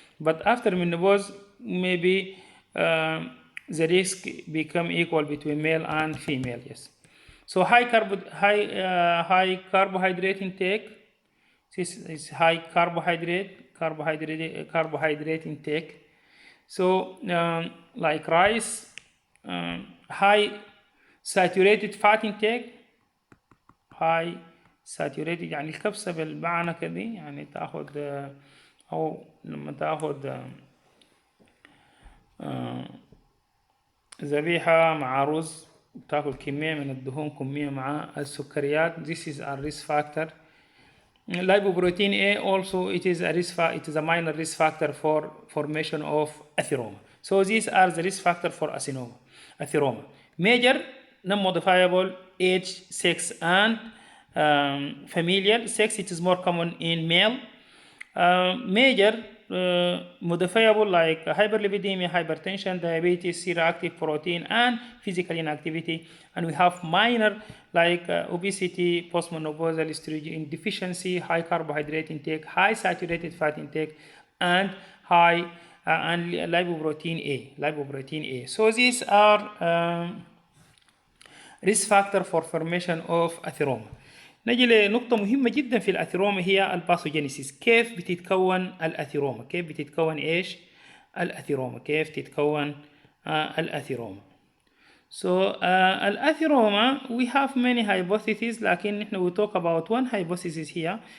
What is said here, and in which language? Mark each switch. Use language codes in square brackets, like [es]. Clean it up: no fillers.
[en] But after menopause, maybe the risk become equal between male and female. Yes. So high carbohydrate intake. This is high carbohydrate intake. So like rice, high saturated [ar] fat intake, high saturated يعني الكبسة بالمعنى كده يعني تاخد أو لما تاخد ذبيحة مع رز تاكل كمية من الدهون كمية مع السكريات. [en] This is a risk factor. Lipoprotein A also it is a minor risk factor for formation of atheroma. So these are the risk factor for atheroma. Major, non-modifiable, age, sex, and familial. Sex, it is more common in male. Major, modifiable like hyperlipidemia, hypertension, diabetes, C-reactive protein, and physical inactivity. And we have minor like obesity, postmenopausal estrogen deficiency, high carbohydrate intake, high saturated fat intake, and high and lipoprotein A. So these are risk factor for formation of atheroma. [ar] نجي لنقطة مهمة جدا في الأثيروما هي الباثوجينيسيس. كيف بتتكون الأثيروما؟ كيف بتتكون إيش؟ الأثيروما. كيف تتكون الأثيروما؟ [en] So الأثيروما we have many hypotheses [ar] لكن نحن [en] we talk about one hypothesis here.